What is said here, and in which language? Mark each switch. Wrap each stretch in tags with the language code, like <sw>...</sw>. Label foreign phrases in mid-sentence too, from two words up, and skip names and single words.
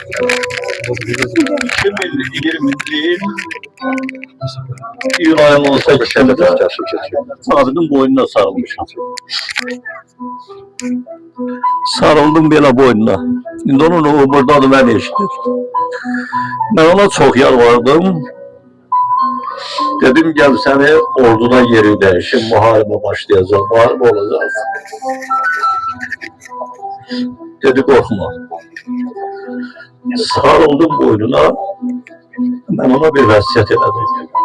<az>2020 iyun ayının 18'inde Sabit'in boynuna sarılmışım. Sarıldım belə boynuna. İndi onun o buradadır, mən eşitdim.</az> <tr>Ben ona çok yalvardım. Dedim gel seni orduda yeri değişim, muharebe başlayacak, muharebe olacak. Dedi korkma. Sarıldım boynuna, ben ona bir vasiyet elədim.</tr>